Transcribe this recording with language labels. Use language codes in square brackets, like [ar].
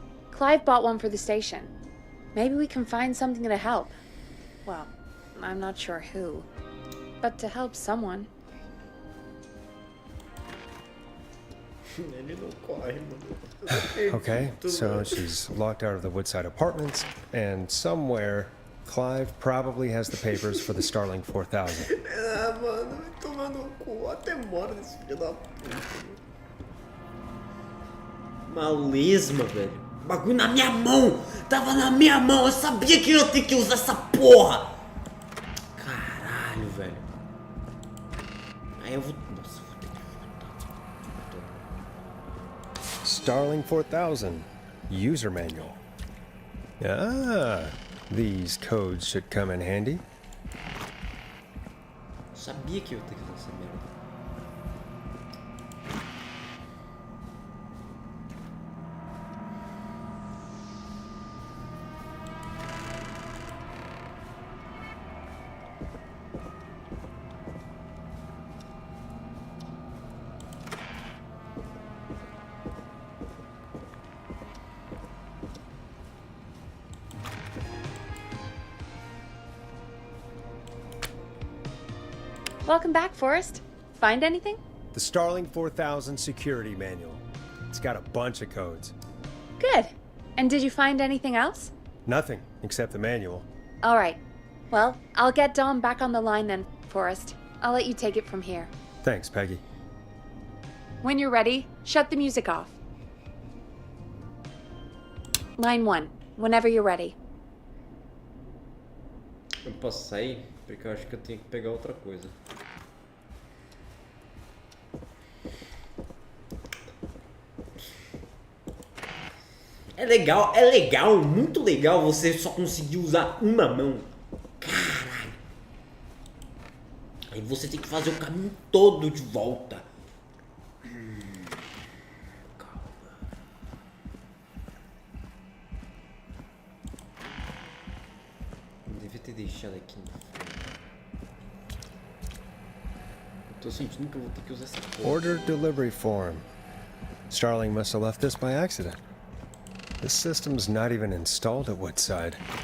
[en] Clive bought one for the station. Maybe we can find something to help. Well, I'm not sure who. But to help someone. [pt] Ele não corre, mano. [en] Okay, so she's locked out of the Woodside Apartments, and somewhere Clive probably has the papers for the Starling 4000. [pt] Ah, mano, vai tomar no cu. Até mora desse filho da puta. Uma lesma, velho. Bagulho na minha mão. Tava na minha mão. Eu sabia que eu ia ter que usar essa porra. Caralho, velho. Aí eu vou... Nossa, vou ter que voltar. [en] Starling 4000 user manual. Ah, these codes should come in handy. [pt] Eu sabia que eu ia ter que usar essa merda. [en] Welcome back, Forrest. Find anything? The Starling 4000 security manual. It's got a bunch of codes. Good. And did you find anything else? Nothing except the manual. All right. Well, I'll get Dom back on the line then, Forrest. I'll let you take it from here. Thanks, Peggy. When you're ready, shut the music off. Line 1, whenever you're ready. [pt] Eu posso sair? Porque eu acho que eu tenho que pegar outra coisa. É legal, muito legal você só conseguir usar uma mão. Caralho. Aí você tem que fazer o caminho todo de volta. Calma. Eu devia ter deixado aqui no fundo. Eu tô sentindo que eu vou ter que usar essa porra. [en] Order delivery form. Starling must have left this by accident. The system's not even installed at Woodside.